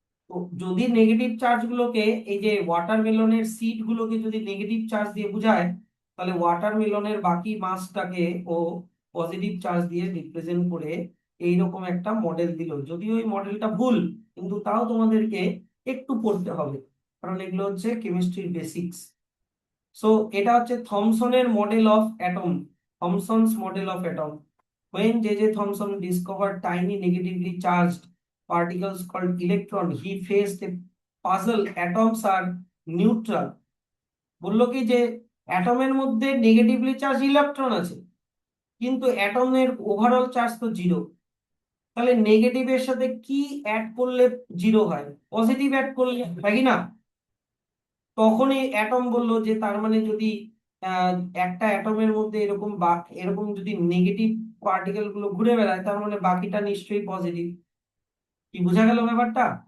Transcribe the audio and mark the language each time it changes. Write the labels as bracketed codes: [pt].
[bn] তো যদি negative charge গুলোকে, এই যে ওয়াটারমেলনের সিড গুলোকে যদি নেগেটিভ চার্জ দিয়ে বোঝায়, তাহলে ওয়াটারমেলনের বাকি মাসটাকে ও পজিটিভ চার্জ দিয়ে রিপ্রেজেন্ট করে এইরকম একটা মডেল দিল। যদিও এই মডেলটা ভুল, কিন্তু তাও তোমাদেরকে একটু পড়তে হবে, কারণ এগুলো হচ্ছে কেমিস্ট্রির বেসিক্স। সো এটা হচ্ছে থমসনের model of atom, থমসনস model of atom. [en] When J. J. Thomson discovered tiny negatively charged particles called electron, he faced a puzzle. Atoms are neutral. [bn] বললো কি যে অ্যাটমের মধ্যে নেগেটিভলি চার্জ ইলেকট্রন আছে, কিন্তু অ্যাটমের ওভারঅল চার্জ তো zero. তাহলে নেগেটিভের সাথে কি অ্যাড করলে জিরো হয়? পজিটিভ অ্যাড করলে, হয় কি না? তখনই অ্যাটম বলল যে তার মানে যদি আহ, একটা অ্যাটমের মধ্যে এরকম বা এরকম যদি নেগেটিভ পার্টিকেল গুলো ঘুরে বেড়ায়, তার মানে বাকিটা নিশ্চয়ই পজিটিভ। কি বোঝা গেল ব্যাপারটা?